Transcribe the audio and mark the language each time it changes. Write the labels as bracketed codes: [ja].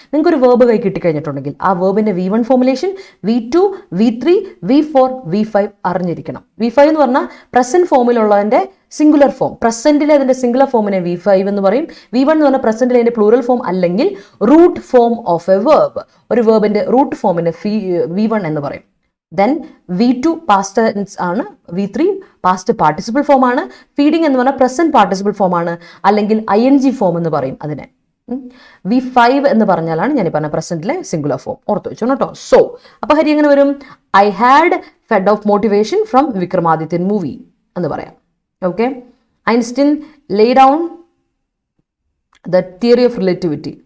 [ml] നിങ്ങൾക്ക് ഒരു വേർബ് കൈ കിട്ടിക്കഴിഞ്ഞിട്ടുണ്ടെങ്കിൽ ആ വേർബിന്റെ V1 formulation, V2, V3, V4, V5 അറിഞ്ഞിരിക്കണം. V5 എന്ന് പറഞ്ഞാൽ പ്രസന്റ് ഫോമിലുള്ളതിന്റെ സിംഗുലർ ഫോം. പ്രസന്റിലെ അതിന്റെ സിംഗുലർ ഫോമിനെ V5 എന്ന് പറയും. V1 എന്ന് പറഞ്ഞാൽ പ്രസന്റിലെ അതിന്റെ പ്ലൂറൽ ഫോം അല്ലെങ്കിൽ root form of A verb. ഒരു വേർബിന്റെ റൂട്ട് ഫോമിനെ V1 എന്ന് പറയും. Then V2 past tense ആണ്, V3 past participle form ആണ്, feeding എന്ന് പറഞ്ഞാൽ present participle form ആണ്, അല്ലെങ്കിൽ ing form എന്ന് പറയും അതിനെ. V5 എന്ന് പറഞ്ഞാലാണ് ഞാൻ ഈ പറഞ്ഞ പ്രസന്റിലെ സിംഗുലർ ഫോം. ഓർത്ത് വെച്ചോ കേട്ടോ. സോ അപ്പോൾ ഹരി എങ്ങനെ വരും? [en] I had fed of motivation from Vikramadithyan movie [ml] എന്ന് പറയാം. Okay. [en] Einstein lay down the theory of relativity.